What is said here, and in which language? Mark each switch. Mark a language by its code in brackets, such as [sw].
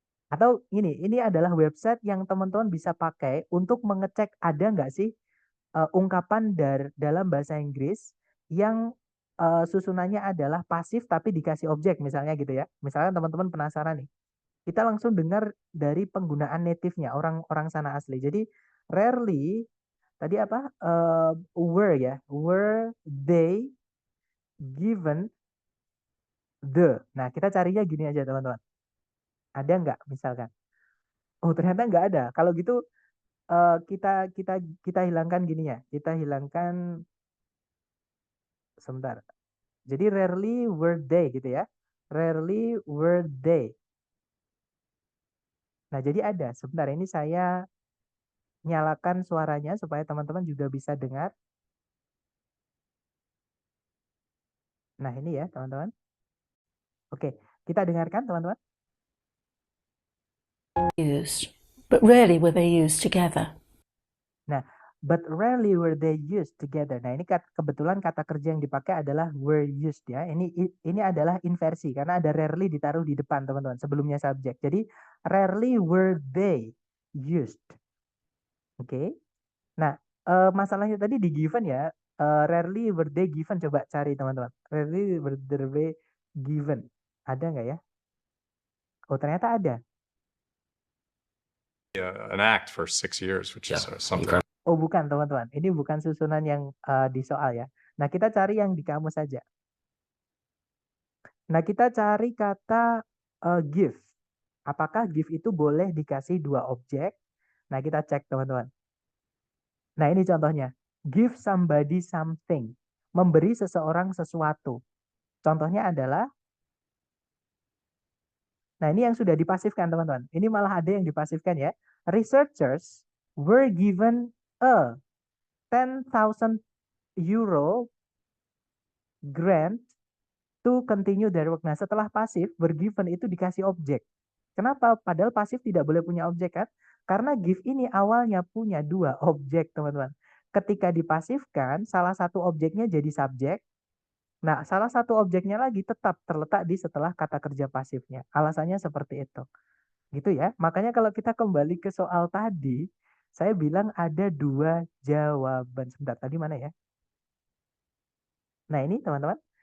[id] Atau ini adalah website yang teman-teman bisa pakai untuk mengecek ada nggak sih ungkapan dalam bahasa Inggris yang susunannya adalah pasif tapi dikasih objek misalnya gitu ya. Misalnya teman-teman penasaran nih. Kita langsung dengar dari penggunaan native-nya orang-orang sana asli. Jadi rarely tadi apa? [en] Were ya, were they given the. [id] Nah, kita carinya gini aja teman-teman. Ada nggak misalkan? Oh, ternyata nggak ada. Kalau gitu kita kita kita hilangkan gini ya. Kita hilangkan sebentar. Jadi [en] rarely were they [id] gitu ya. [en] Rarely were they. [id] Nah, jadi ada. Sebentar, ini saya nyalakan suaranya supaya teman-teman juga bisa dengar. Nah, ini ya, teman-teman. Oke, kita dengarkan, teman-teman. [en] Used, but rarely were they used together. Nah, but rarely were they used together. [id] Nah, ini kebetulan kata kerja yang dipakai adalah were used ya. Ini adalah inversi karena ada rarely ditaruh di depan, teman-teman, sebelumnya subjek. [en] Jadi rarely were they used. [id] Oke. Nah, masalahnya tadi di given ya. [en] Rarely were they given. [id] Coba cari, teman-teman. Rarely were they given. Ada nggak ya? Oh, ternyata ada. [en] An act for 6 years, which is something. [id] Oh, bukan, teman-teman. Ini bukan susunan yang di soal ya. Nah, kita cari yang di kamus saja. Nah, kita cari kata give. Apakah give itu boleh dikasih dua objek? Nah, kita cek, teman-teman. Nah, ini contohnya. [en] Give somebody something. [id] Memberi seseorang sesuatu. Contohnya adalah, nah ini yang sudah dipasifkan, teman-teman. Ini malah ada yang dipasifkan ya. [en] Researchers were given a 10,000 euro grant to continue their work. [id] Nah, setelah pasif, [en] were given [id] itu dikasih objek. Kenapa? Padahal pasif tidak boleh punya objek kan? Karena give ini awalnya punya dua objek, teman-teman. Ketika dipasifkan, salah satu objeknya jadi subjek. Nah, salah satu objeknya lagi tetap terletak di setelah kata kerja pasifnya. Alasannya seperti itu. Gitu ya. Makanya kalau kita kembali ke soal tadi, saya bilang ada dua jawaban. Sebentar, tadi mana ya? Nah, ini teman-teman.